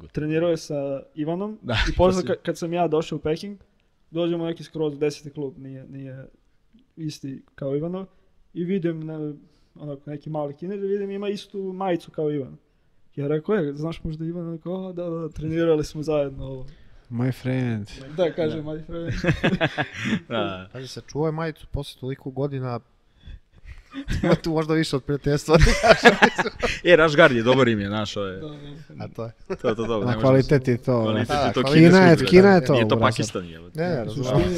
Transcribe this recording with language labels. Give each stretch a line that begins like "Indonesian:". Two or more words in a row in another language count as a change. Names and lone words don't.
Serbian: Da, trenirao je sa Ivanom i posle kad sam ja došao u Peking, dođemo neki skroz 10. klub, nije isti kao Ivanov, i vidim neki mali Kinez, vidim ima istu majicu kao Ivan. Ja rekao, znaš možda Ivan, da, trenirali smo zajedno ovo.
English: My friend.
Serbian: Da, kaže
English: my friend.
Serbian: Kaže se, čuvaj majicu posle toliko godina, ima tu možda više od prijateljstva. Rašgard je dobar ime, znaš, A to je. To. Na kvalitet je to. Kina je to. Nije to Pakistan. Ne, razumijem.